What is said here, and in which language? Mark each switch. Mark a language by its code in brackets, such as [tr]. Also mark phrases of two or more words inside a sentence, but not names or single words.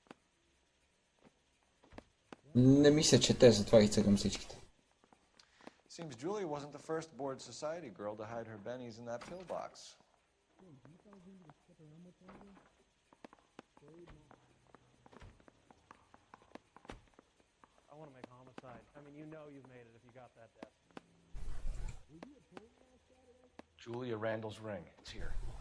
[bg] Не ми се чете, затова ги цъгам всичките. [en] Seems Julia wasn't the first bored society girl to hide her bennies in that pillbox. I want to make homicide. I mean, you know you've made it if you got that desk. Julia Randall's ring. It's here.